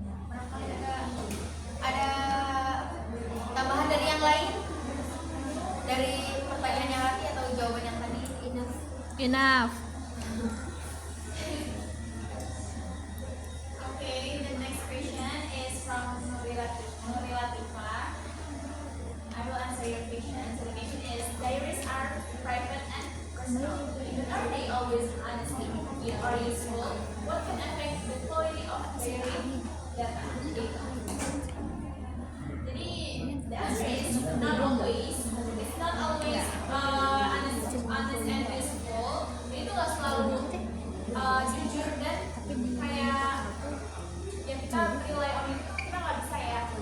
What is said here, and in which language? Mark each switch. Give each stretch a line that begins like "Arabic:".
Indonesian: Barangkali ada tambahan dari yang lain dari pertanyaannya Rati atau jawaban yang tadi?
English: Enough. Okay, the next question is from Nurila Tifa. I will answer your question. So the question is: diaries are private and personal. Are they always honestly or useful? What can affect the quality of diary data? Jadi the answer is not always. It's not always honest and useful.
Indonesian: Itu nggak selalu jujur dan kayak yang kita
English: rely on
Indonesian: itu kita nggak bisa ya.